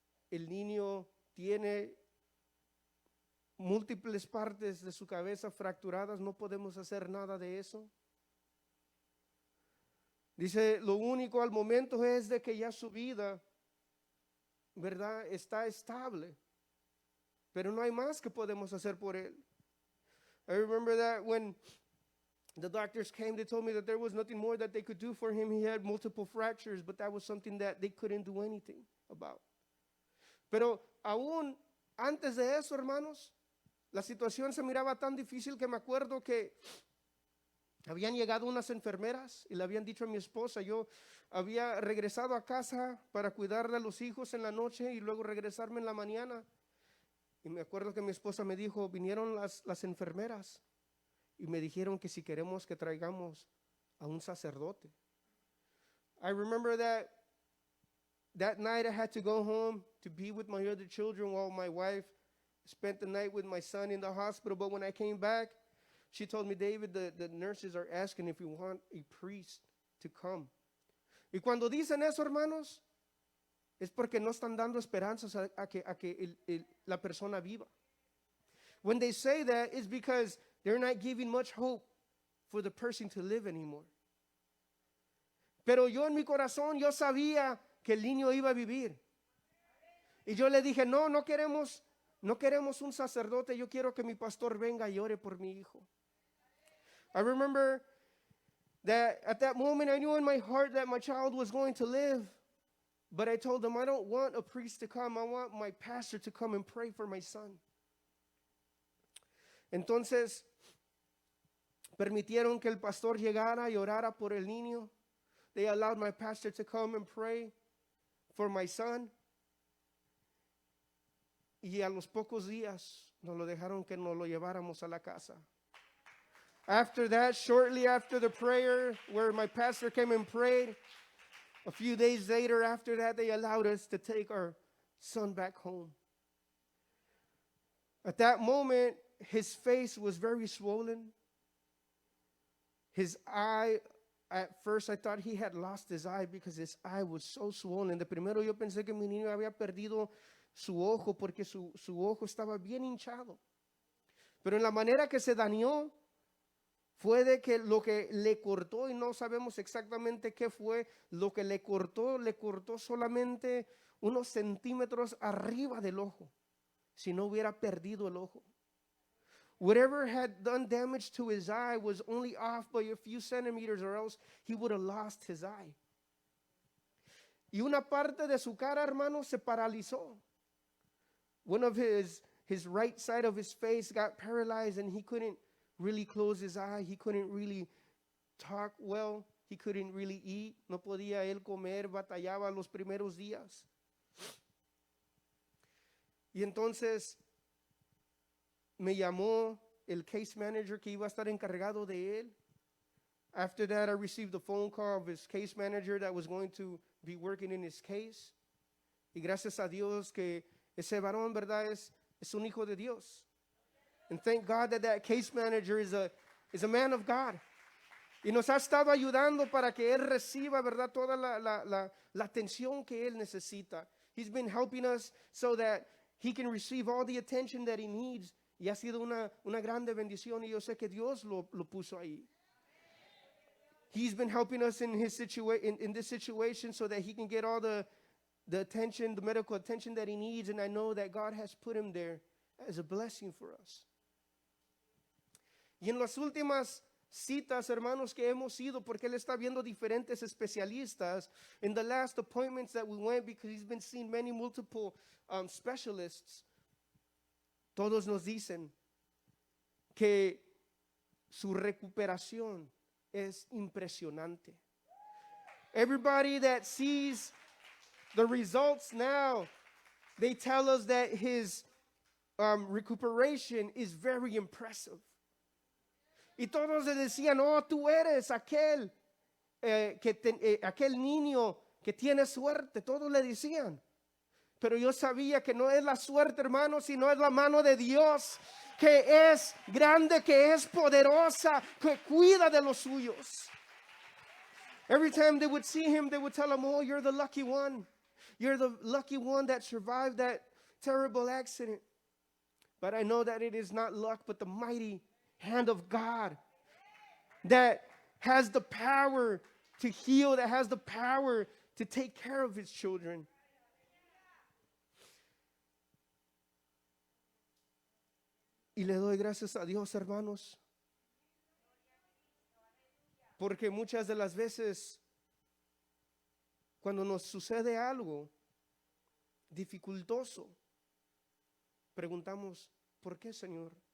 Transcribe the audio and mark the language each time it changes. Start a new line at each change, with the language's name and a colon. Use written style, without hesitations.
Spanish: El niño tiene múltiples partes de su cabeza fracturadas, no podemos hacer nada de eso. Dice, lo único al momento es de que ya su vida, ¿verdad?, está estable, pero no hay más que podemos hacer por él.
English: I remember that when the doctors came, they told me that there was nothing more that they could do for him. He had multiple fractures, but that was something that they couldn't do anything about.
Spanish: Pero aún antes de eso, hermanos, la situación se miraba tan difícil que me acuerdo que habían llegado unas enfermeras y le habían dicho a mi esposa, yo había regresado a casa para cuidar de los hijos en la noche y luego regresarme en la mañana. Y me acuerdo que mi esposa me dijo, vinieron las enfermeras y me dijeron que si queremos que traigamos a un sacerdote.
English: I remember that night I had to go home to be with my other children while my wife spent the night with my son in the hospital. But when I came back, she told me, David, the nurses are asking if you want a priest to come.
Spanish: Y cuando dicen eso, hermanos, es porque no están dando esperanzas a que la persona viva.
English: When they say that, it's because they're not giving much hope for the person to live anymore.
Spanish: Pero yo en mi corazón, yo sabía que el niño iba a vivir. Y yo le dije, no queremos un sacerdote, yo quiero que mi pastor venga y ore por mi hijo.
English: I remember that at that moment I knew in my heart that my child was going to live. But I told them, I don't want a priest to come. I want my pastor to come and pray for my son.
Spanish: Entonces, permitieron que el pastor llegara y orara por el niño.
English: They allowed my pastor to come and pray for my son.
Spanish: Y a los pocos días, nos lo dejaron que nos lo lleváramos a la casa.
English: After that, shortly after the prayer where my pastor came and prayed, a few days later after that, they allowed us to take our son back home. At that moment, his face was very swollen. His eye, at first I thought he had lost his eye because his eye was so swollen.
Spanish: De primero yo pensé que mi niño había perdido su ojo porque su ojo estaba bien hinchado. Pero en la manera que se dañó fue de que lo que le cortó, y no sabemos exactamente qué fue, lo que le cortó solamente unos centímetros arriba del ojo, si no hubiera perdido el ojo.
English: Whatever had done damage to his eye was only off by a few centimeters, or else he would have lost his eye.
Spanish: Y una parte de su cara, hermano, se paralizó.
English: One of his right side of his face got paralyzed, and he couldn't really close his eye. He couldn't really talk well. He couldn't really eat.
Spanish: No podía él comer, batallaba los primeros días. Y entonces me llamó el case manager que iba a estar encargado de él.
English: After that, I received a phone call of his case manager that was going to be working in his case.
Spanish: Y gracias a Dios que ese varón, ¿verdad? Es un hijo de Dios.
English: And thank God that case manager is a man of God.
Spanish: Y nos ha estado ayudando para que él reciba, ¿verdad? Toda la atención que él necesita.
English: He's been helping us so that he can receive all the attention that he needs.
Spanish: Y ha sido una grande bendición, y yo sé que Dios lo puso ahí.
English: He's been helping us in this situation so that he can get all the attention, the medical attention that he needs, and I know that God has put him there as a blessing for us.
Spanish: Y en las últimas citas, hermanos, que hemos ido, porque él está viendo diferentes especialistas,
English: in the last appointments that we went, because he's been seeing many multiple specialists,
Spanish: todos nos dicen que su recuperación es impresionante.
English: Everybody that sees the results now, they tell us that his recuperation is very impressive.
Spanish: Y todos le decían, oh, tú eres aquel, aquel niño que tiene suerte. Todos le decían. Pero yo sabía que no es la suerte, hermano, sino es la mano de Dios, que es grande, que es poderosa, que cuida de los suyos.
English: Every time they would see him, they would tell him, oh, you're the lucky one. You're the lucky one that survived that terrible accident. But I know that it is not luck, but the mighty hand of God that has the power to heal, that has the power to take care of his children.
Spanish: Y le doy gracias a Dios, hermanos, porque muchas de las veces cuando nos sucede algo dificultoso, preguntamos, ¿por qué, Señor?